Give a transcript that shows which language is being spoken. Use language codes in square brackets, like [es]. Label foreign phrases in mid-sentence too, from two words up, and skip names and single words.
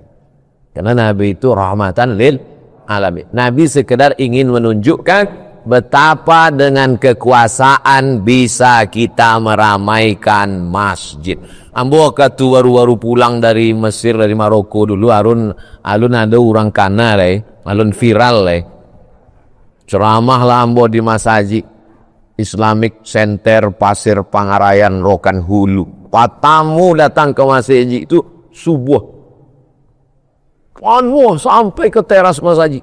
[id] Karena Nabi itu [ar] رحمة للعالمين. [id] Nabi sekedar ingin menunjukkan betapa dengan kekuasaan bisa kita meramaikan masjid. Ambo waktu baru pulang dari Mesir, dari Maroko dulu, [min] alun ada orang kana alun viral ceramah lah ambo [id] di masjid Islamic Center Pasir Pangarayan Rokan Hulu. [min] Patamu datang ke masjid itu subuh, sampai ke teras masjid.